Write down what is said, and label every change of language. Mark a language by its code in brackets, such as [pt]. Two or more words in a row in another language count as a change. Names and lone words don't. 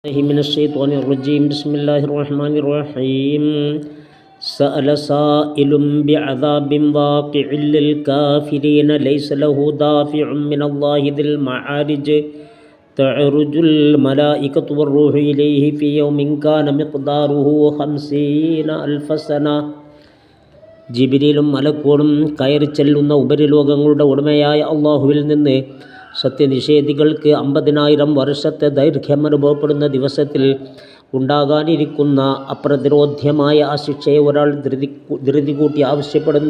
[ar] من الشيطان الرجيم بسم الله الرحمن الرحيم سأل سائل بعذاب واقع للكافرين ليس له دافع من الله ذي المعارج تعرج الملائكة والروح إليه في يوم كان مقداره 50,000 سنة [ml] ജിബ്രീലും മലക്കുകളും കയറി ചെല്ലുന്ന ഉപരിലോകങ്ങളുടെ ഉടമയായ അള്ളാഹുവിൽ നിന്ന് സത്യനിഷേധികൾക്ക് 50,000 വർഷത്തെ ദൈർഘ്യം അനുഭവപ്പെടുന്ന ദിവസത്തിൽ ഉണ്ടാകാനിരിക്കുന്ന അപ്രതിരോധ്യമായ ആ ശിക്ഷയെ ഒരാൾ ധൃതി കൂട്ടി ആവശ്യപ്പെടുന്നു.